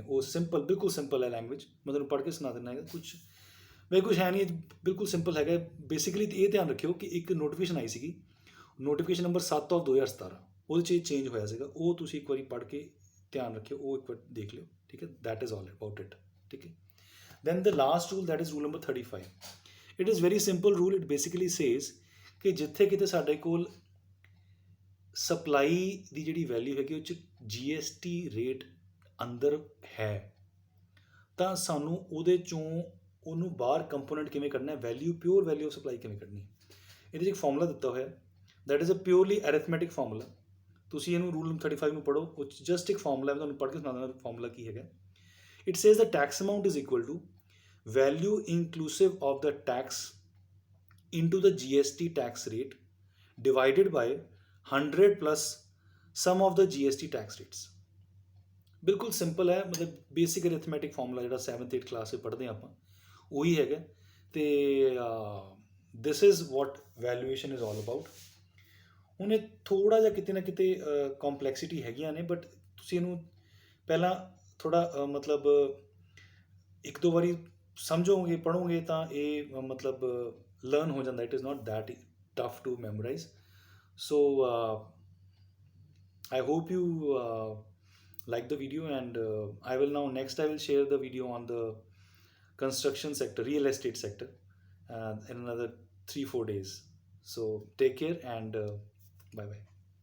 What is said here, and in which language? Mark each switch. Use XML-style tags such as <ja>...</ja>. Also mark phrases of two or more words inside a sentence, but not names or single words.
<pa>ਉਹ ਸਿੰਪਲ, ਬਿਲਕੁਲ ਸਿੰਪਲ ਹੈ ਲੈਂਗੁਏਜ। ਮੈਂ ਤੁਹਾਨੂੰ ਪੜ੍ਹ ਕੇ ਸੁਣਾ ਦਿੰਦਾ ਹੈਗਾ। ਕੁਛ ਹੈ ਨਹੀਂ, ਬਿਲਕੁਲ ਸਿੰਪਲ ਹੈਗਾ। ਬੇਸਿਕਲੀ ਇਹ ਧਿਆਨ ਰੱਖਿਓ ਕਿ ਇੱਕ ਨੋਟੀਫਿਕੇਸ਼ਨ ਆਈ ਸੀਗੀ,</pa> <en>notification number</en> <pa>7/2017, ਉਹਦੇ 'ਚ ਚੇਂਜ ਹੋਇਆ ਸੀਗਾ। ਉਹ ਤੁਸੀਂ ਇੱਕ ਵਾਰੀ ਪੜ੍ਹ ਕੇ ਧਿਆਨ ਰੱਖਿਓ, ਉਹ ਇੱਕ ਵਾਰ ਦੇਖ ਲਿਓ। ਠੀਕ ਹੈ,</pa> <en>That is all about it.</en> <pa>ਠੀਕ ਹੈ,</pa> <en>then the last rule, that is rule number 35, it is very simple rule, it basically says</en> <pa>ਕਿ ਜਿੱਥੇ ਕਿਤੇ ਸਾਡੇ ਕੋਲ ਸਪਲਾਈ ਦੀ ਜਿਹੜੀ ਵੈਲਿਊ ਹੈਗੀ ਉਹ 'ਚ GST ਰੇਟ ਅੰਦਰ ਹੈ ਤਾਂ ਸਾਨੂੰ ਉਹਦੇ ਚੋਂ ਉਹਨੂੰ ਬਾਹਰ ਕੰਪੋਨੈਂਟ ਕਿਵੇਂ ਕੱਢਣਾ ਹੈ,</pa> <en>value pure value of supply</en> <pa>ਕਿਵੇਂ ਕੱਢਣੀ ਹੈ। ਇਹਦੇ 'ਚ ਇੱਕ ਫਾਰਮੂਲਾ ਦਿੱਤਾ ਹੋਇਆ,</pa> <en>that is a purely arithmetic formula.</en> <pa>ਤੁਸੀਂ ਇਹਨੂੰ</pa> <en>rule number</en> <pa>35 ਨੂੰ ਪੜ੍ਹੋ, ਉਹ ਜਸਟ ਇੱਕ ਫਾਰਮੂਲਾ, ਮੈਂ ਤੁਹਾਨੂੰ ਪੜ੍ਹ ਕੇ ਸੁਣਾ ਦਿੰਦਾ ਫਾਰਮੂਲਾ ਕੀ ਹੈਗਾ।</pa> <en>It says the tax amount is equal to value inclusive of the tax into the GST tax rate divided by 100 plus sum of the GST tax rates।</en> <pa>ਬਿਲਕੁਲ ਸਿੰਪਲ ਹੈ, ਮਤਲਬ</pa> <en>basic arithmetic formula</en> <pa>ਜਿਹੜਾ 7th 8th ਕਲਾਸ 'ਚ ਪੜ੍ਹਦੇ ਹਾਂ ਆਪਾਂ, ਉਹੀ ਹੈਗਾ।</pa> <en>ਅਤੇ this is what valuation is all about.</en> <pa>ਹੁਣ ਇਹ ਥੋੜ੍ਹਾ ਜਿਹਾ ਕਿਤੇ ਨਾ ਕਿਤੇ ਕੰਪਲੈਕਸਿਟੀ ਹੈਗੀਆਂ ਨੇ, ਬਟ ਤੁਸੀਂ ਇਹਨੂੰ ਪਹਿਲਾਂ ਥੋੜ੍ਹਾ ਮਤਲਬ ਇੱਕ ਦੋ ਵਾਰੀ ਸਮਝੋਗੇ ਪੜ੍ਹੋਗੇ ਤਾਂ ਇਹ ਮਤਲਬ ਲਰਨ ਹੋ ਜਾਂਦਾ।</pa> <en>It is not that tough to memorise. ਸੋ I hope you like the video, and I will now next I will share the video on the construction sector, real estate sector, in another 3-4 days. So take care and bye bye.</en>